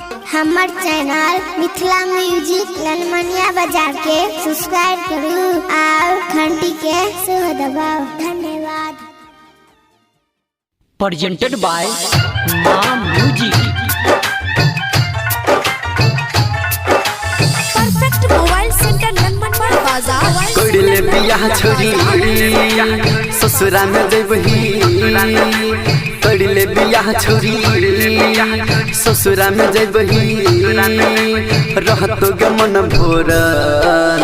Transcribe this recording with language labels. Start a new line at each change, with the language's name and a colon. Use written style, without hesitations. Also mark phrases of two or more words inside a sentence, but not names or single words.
Maithili: हमर चैनल मिथिला म्यूजिक ललमनिया बाजार के सब्सक्राइब करू और घंटी के सेहो दबाओ। धन्यवाद।
English: Presented by Maa Music. परफेक्ट मोबाइल सेंटर ललमनवा बाजार।
Maithili: कोइले बियाह छोरी ससुरा में जइबही, कोइले बियाह छोरी ससुरा में जइबही, रहतो गे मन भोरन।